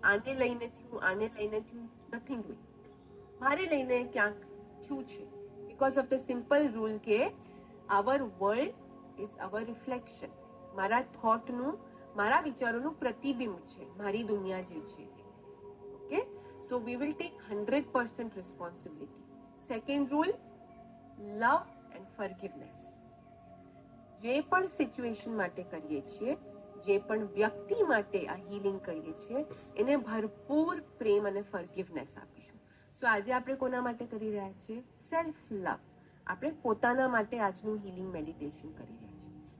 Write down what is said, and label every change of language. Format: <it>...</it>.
<gu>આને લઈને થયું, આને લઈને થયું, નથિંગ ડુઈંગ. મારે લઈને ક્યાંક થયું છે</gu> <en>because of the simple rule</en> <gu>કે</gu> <en>Our world is our reflection.</en> <gu>મારા થોટનું, મારા વિચારોનું પ્રતિબિંબ છે મારી દુનિયા જે છે.</gu> <en>Okay, so we will take 100% responsibility. Second rule, love and forgiveness.</en> <gu>જે પણ સિચ્યુએશન માટે કરીએ છીએ, જે પણ વ્યક્તિ માટે આ હીલિંગ કરીએ છીએ, એને ભરપૂર પ્રેમ અને ફોરગિવનેસ આપીશું. સો આજે આપણે કોના માટે કરી રહ્યા છીએ? Self love. આપણે પોતાના માટે આજનું હીલિંગ મેડિટેશન કરી રહ્યા છીએ.</gu>